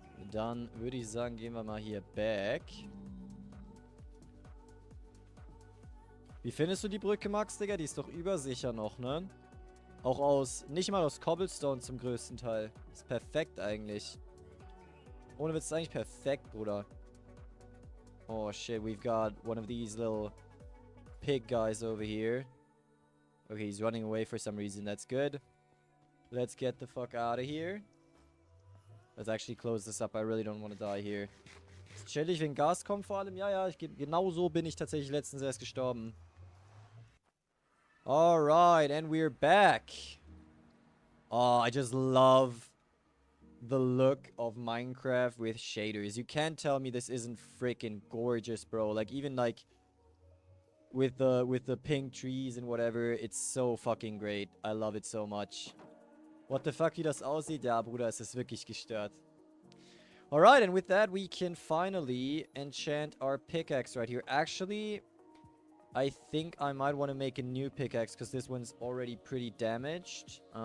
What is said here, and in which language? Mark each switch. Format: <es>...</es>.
<de>Dann würde ich sagen, gehen wir mal hier back. Wie findest du die Brücke, Max, Digga? Die ist doch übersicher noch, ne? Auch nicht mal aus Cobblestone zum größten Teil. Ist perfekt eigentlich. Ohne Witz, ist eigentlich perfekt, Bruder.</de> <en>Oh shit, we've got one of these little pig guys over here. Okay, he's running away for some reason. That's good. Let's get the fuck out of here. Let's actually close this up. I really don't want to die here.</en> <de>Ist chillig, wenn Gas kommt vor allem. Ja, genau so bin ich tatsächlich letztens erst gestorben.</de> <en>Alright, and we're back. Oh, I just love the look of Minecraft with shaders. You can't tell me this isn't freaking gorgeous, bro. Like, even like with the pink trees and whatever, it's so fucking great. I love it so much. What the fuck,</en> <de>wie das aussieht? Ja, Bruder, es ist wirklich gestört.</de> <en>Alright, and with that, we can finally enchant our pickaxe right here. Actually, I think I might want to make a new pickaxe because this one's already pretty damaged.</en>